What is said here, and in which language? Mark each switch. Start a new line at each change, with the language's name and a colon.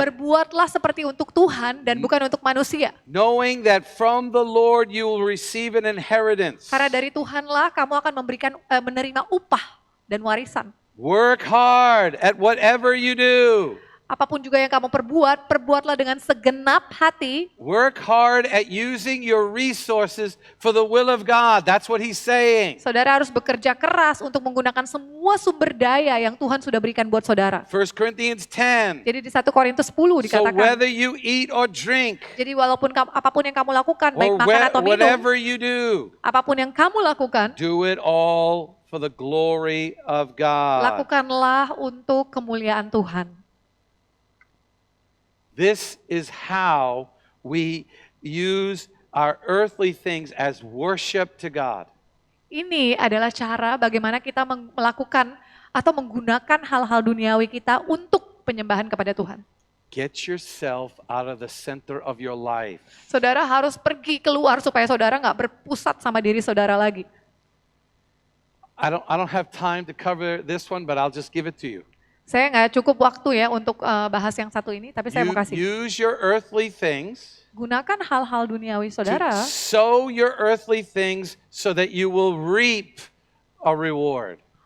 Indonesian: berbuatlah seperti untuk Tuhan dan bukan untuk manusia.
English: Knowing that from the Lord you will receive an inheritance.
Indonesian: Karena dari Tuhanlah kamu akan menerima upah dan warisan.
English: Work hard at whatever you do.
Indonesian: Apapun juga yang kamu perbuat, perbuatlah dengan segenap hati.
English: Work hard at using your resources for the will of God. That's what he's saying.
Indonesian: Saudara harus bekerja keras untuk menggunakan semua sumber daya yang Tuhan sudah berikan buat saudara.
English: 1 Corinthians 10.
Indonesian: Jadi di 1 Korintus 10
English: So
Indonesian: dikatakan.
English: whether you eat or drink,
Indonesian: Jadi walaupun apapun yang kamu lakukan, baik
English: or
Indonesian: makan atau minum,
English: whatever you do,
Indonesian: apapun yang kamu lakukan,
English: do it all for the glory of God.
Indonesian: lakukanlah untuk kemuliaan Tuhan.
English: This is how we use our earthly things as worship to God.
Indonesian: Ini adalah cara bagaimana kita melakukan atau menggunakan hal-hal duniawi kita untuk penyembahan kepada Tuhan.
English: Get yourself out of the center of your life.
Indonesian: Saudara harus pergi keluar supaya saudara nggak berpusat sama diri saudara lagi.
English: I don't have time to cover this one, but I'll just give it to you.
Indonesian: Saya nggak cukup waktu ya untuk bahas yang satu ini, tapi saya mau kasih.
English: Use your earthly things.
Indonesian: Gunakan hal-hal duniawi saudara.
English: To sow your earthly things so that you will reap a reward.